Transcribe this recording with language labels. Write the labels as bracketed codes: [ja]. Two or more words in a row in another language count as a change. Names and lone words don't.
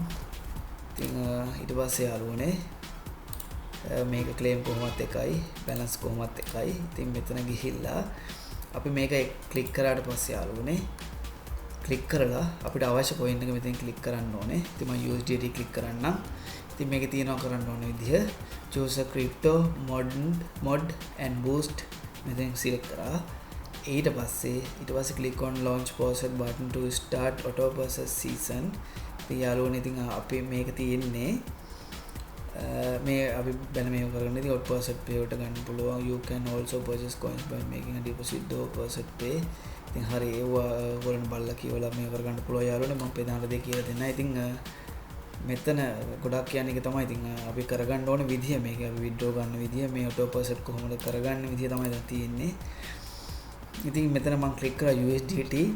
[si] ඉතින් ඊට පස්සේ යාළුවනේ මේක claim කොහොමත් එකයි, balance කොහොමත් එකයි. ඉතින් මෙතන ගිහිල්ලා අපි මේක ක්ලික් කරාට පස්සේ යාළුවනේ ක්ලික් කරලා අපිට අවශ්‍ය coin එක මෙතෙන් ක්ලික් කරන්න ඕනේ. ඉතින් මම USDT ක්ලික් කරන්නම්. ඉතින් මේකේ තියෙනවා කරන්න ඕන විදිහ [en] choose a crypto mod and boost [si] මෙතෙන් select කරා. ඊට පස්සේ [en] click on launch process button to start auto process season. [si] ඉතින් යාළුවනේ ඉතින් අපි මේක තියෙන්නේ මේ අපි බැල මේක කරගෙන ඉතින් [en] auto process pay [si] වලට ගන්න පුළුවන්. [en] You can also purchase coins by making a deposit to Faucetpay. [si] ඉතින් හරි ඒව ඔයගොල්ලන් බලලා කියවලා මේක කරගන්න පුළුවන් යාළුවනේ. මම පෙන්නන දේ කියලා දෙන්න. ඉතින් මෙතන ගොඩක් කියන්නේ ඒක තමයි. ඉතින් අපි කරගන්න ඕන විදිය මේක අපි withdraw ගන්න විදිය මේ [en] auto process [si] කොහොමද කරගන්න විදිය තමයි දැන් තියෙන්නේ. ඉතින් මෙතන මම ක්ලික් කරා USDT.